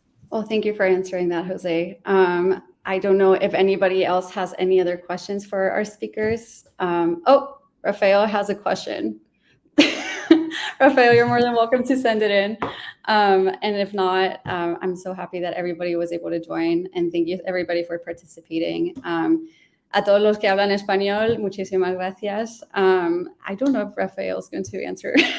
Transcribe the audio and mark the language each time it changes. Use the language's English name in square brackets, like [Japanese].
[English] Well, thank you for answering that, Jose. I don't know if anybody else has any other questions for our speakers. Oh, Rafael has a question. Rafael, you're more than welcome to send it in. And if not, I'm so happy that everybody was able to join. And thank you, everybody, for participating. [Spanish] A todos los que hablan español, muchísimas gracias. [English] I don't know if Rafael is going to answer.